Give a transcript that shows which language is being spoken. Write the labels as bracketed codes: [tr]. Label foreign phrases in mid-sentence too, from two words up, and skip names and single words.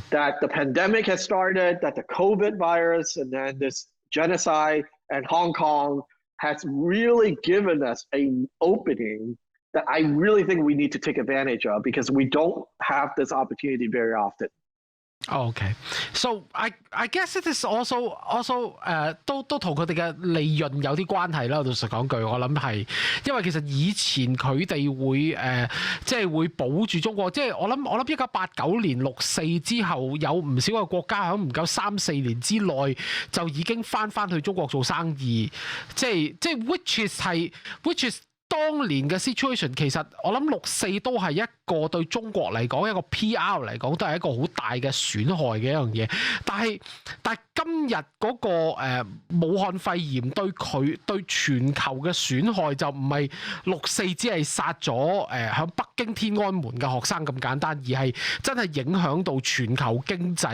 [en] That the pandemic has started, that the COVID virus, and then this genocide and Hong Kong has really given us an opening that I really think we need to take advantage of, because we don't have this opportunity very often. Oh, okay. So I guess it is also [yue] 都同佢哋嘅利潤有啲關係啦。老實講句，我諗係因為其實以前佢哋會即係會保住中國，即係我諗1989年6·4之後，有唔少嘅國家喺唔夠3-4年之內就已經翻去中國做生意，即係 [en] which is [yue] 當年嘅 situation， 其實我諗6·4都係一個對中國嚟講，一個 PR 嚟講都係一個好大嘅損害嘅一樣嘢。但係今日嗰個武漢肺炎對全球嘅損害就唔係6·4只係殺咗喺北京天安門嘅學生咁簡單，而係真係影響到全球經濟。